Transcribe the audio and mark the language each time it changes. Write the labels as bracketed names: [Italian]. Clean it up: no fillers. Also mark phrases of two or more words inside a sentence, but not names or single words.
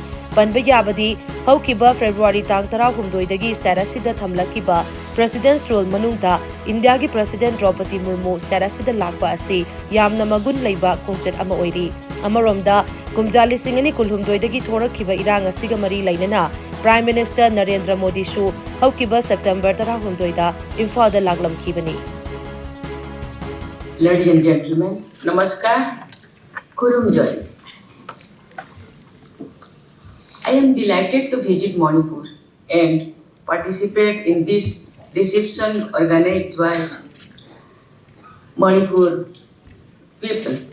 [Manipuri] panba yabadi haukiba February tang 19 dagi starasida thamlakiba [English] President's role [Manipuri] manungda India gi President Droupadi Murmu starasida lakba ase yamna magun leiba khongchet ama oiri amaromda kumjali singani kulhumdoi dagi thorakhiba irang asiga mari lainana [English] Prime Minister [Manipuri] Narendra Modi shu haukiba September 19 da Imphal da laglamkhibani [English] Ladies and gentlemen, namaskar, Kurum Joy. I am delighted to visit Manipur and participate in this reception organized by Manipur people.